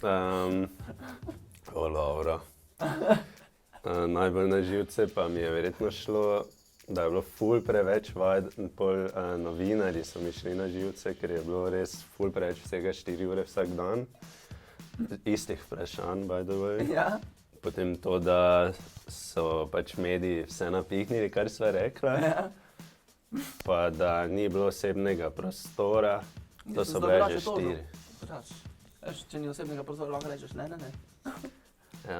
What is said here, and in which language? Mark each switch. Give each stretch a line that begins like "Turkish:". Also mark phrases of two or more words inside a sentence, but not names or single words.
Slovenian: O, Laura. Najbolj na živce pa mi je verjetno šlo, da je bilo ful preveč vaj, pol novinarji so mi šli na živce, ker je bilo res ful preveč vsega 4 ure vsak dan. Istih vprašanj,
English: by the way.
Slovenian: Ja? Potem to, da so pač mediji vse napihnili, kar sva rekla. Ja. Pa da ni bilo osebnega prostora, to so bile že 4. Veš, če ni osebnega prostora, lahko rečeš ne. Ja.